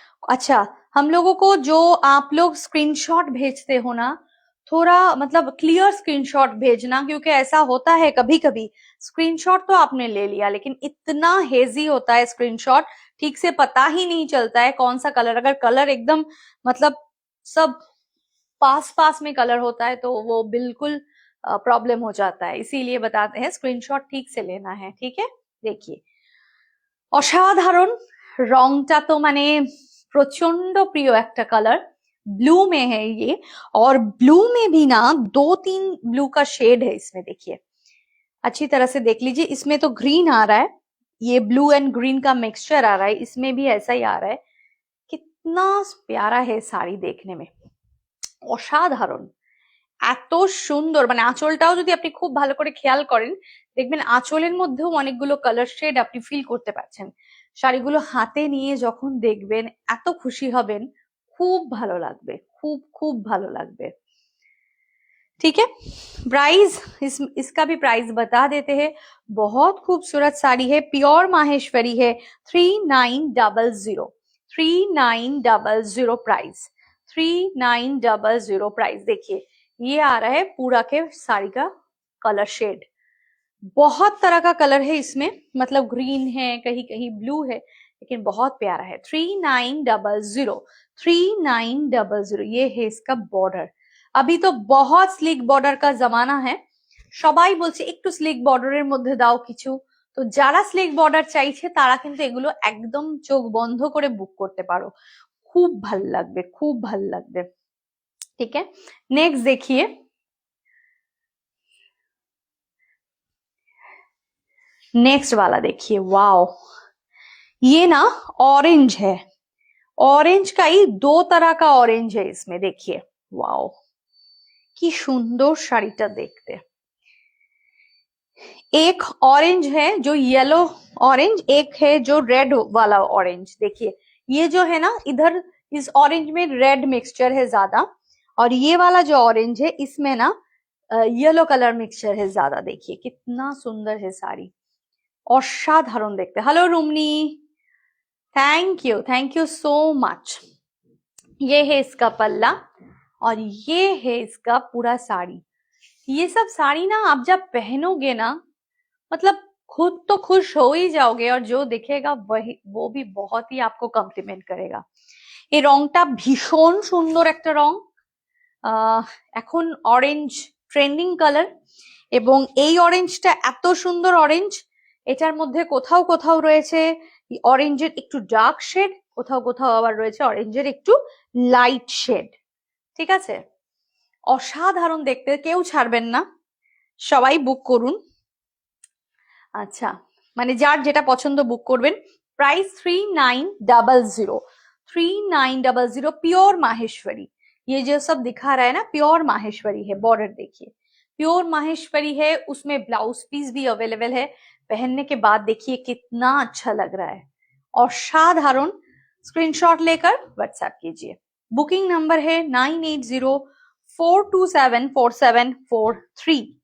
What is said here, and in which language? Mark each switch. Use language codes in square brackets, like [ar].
[hi] अच्छा, हम लोगों को जो आप लोग स्क्रीनशॉट भेजते हो ना, थोड़ा मतलब क्लियर स्क्रीनशॉट भेजना, क्योंकि ऐसा होता है कभी कभी स्क्रीनशॉट तो आपने ले लिया लेकिन इतना हेजी होता है स्क्रीनशॉट, ठीक से पता ही नहीं चलता है कौन सा कलर। अगर कलर एकदम मतलब सब पास पास में कलर होता है तो वो बिल्कुल प्रॉब्लम हो जाता है, इसीलिए बताते हैं स्क्रीनशॉट ठीक से लेना है, ठीक है। [bn] देखिए অসাধারণ, রংটা তো মানে প্রচন্ড প্রিয় একটা कलर, [hi] ब्लू में है ये। और ब्लू में भी ना 2-3 ब्लू का शेड है इसमें। देखिए अच्छी तरह से देख लीजिए, इसमें तो ग्रीन आ रहा है, ये ब्लू एंड ग्रीन का मिक्सचर आ रहा है, इसमें भी ऐसा ही आ रहा है। कितना प्यारा है साड़ी देखने में, [bn] অসাধারণ, এত সুন্দর। মানে আঁচলটাও যদি আপনি খুব ভালো করে খেয়াল করেন দেখবেন আঁচলের মধ্যেও অনেকগুলো কালার শেড আপনি ফিল করতে পারছেন। শাড়িগুলো হাতে নিয়ে যখন দেখবেন এত খুশি হবেন, खूब ভালো লাগবে, खूब खूब ভালো লাগবে। [hi] ठीक है, प्राइस इसका भी प्राइस बता देते हैं। बहुत खूबसूरत साड़ी है, प्योर माहेश्वरी है। 3900, 3900 प्राइस, 3900 प्राइस। देखिए ये आ रहा है पूरा के साड़ी का कलर शेड, बहुत तरह का कलर है इसमें, मतलब ग्रीन है, कहीं कहीं ब्लू है, लेकिन बहुत प्यारा है। 3900, 3900। ये है इसका बॉर्डर। अभी तो बहुत स्लिक बॉर्डर का जमाना है, [bn] সবাই বলছে একটু স্লিক বর্ডারের মধ্যে দাও কিছু, তো যারা স্লিক বর্ডার চাইছে তারা কিন্তু এগুলো একদম চোখ বন্ধ করে বুক করতে পারো, খুব ভালো লাগবে, খুব ভালো লাগবে। [hi] ठीक है, नेक्स्ट देखिए, नेक्स्ट वाला देखिए। वाओ, ये ना ऑरेंज है, ऑरेंज का ही 2 तरह का ऑरेंज है इसमें। देखिए वाओ [bn] की सुंदर শাড়িটা [hi] देखते। एक ऑरेंज है जो येलो ऑरेंज, एक है जो रेड वाला ऑरेंज। देखिए ये जो है ना, इधर इस ऑरेंज में रेड मिक्सचर है ज्यादा, और ये वाला जो ऑरेंज है इसमें ना येलो कलर मिक्सचर है ज्यादा। देखिए कितना सुंदर है साड़ी, [bn] অসাধারণ দেখতে। [en] Hello Rumni, thank you so much. [hi] ये है इसका पल्ला और ये है इसका पूरा साड़ी। ये सब साड़ी ना आप जब पहनोगे ना, मतलब खुद तो खुश हो ही जाओगे, और जो दिखेगा वही वो भी बहुत ही आपको कम्प्लीमेंट करेगा। [bn] এই রংটা ভীষণ সুন্দর একটা রং, এখন অরেঞ্জ ট্রেন্ডিং কালার, এবং এই অরেঞ্জটা এত সুন্দর অরেঞ্জ, এটার মধ্যে কোথাও কোথাও রয়েছে অরেঞ্জের একটু ডার্ক শেড, কোথাও কোথাও আবার রয়েছে অরেঞ্জের একটু লাইট শেড। ঠিক আছে, অসাধারণ দেখতে, কেউ ছাড়বেন না, সবাই বুক করুন। আচ্ছা, মানে যার যেটা পছন্দ বুক করবেন। Price 3900, [hi] 3900 pure Maheshwari. ये जो सब दिखा रहा है ना प्योर माहेश्वरी है। बॉर्डर देखिए प्योर माहेश्वरी है, उसमें ब्लाउज पीस भी अवेलेबल है। पहनने के बाद देखिए कितना अच्छा लग रहा है और साधारण। स्क्रीनशॉट लेकर व्हाट्सएप कीजिए। बुकिंग नंबर है 9804274743।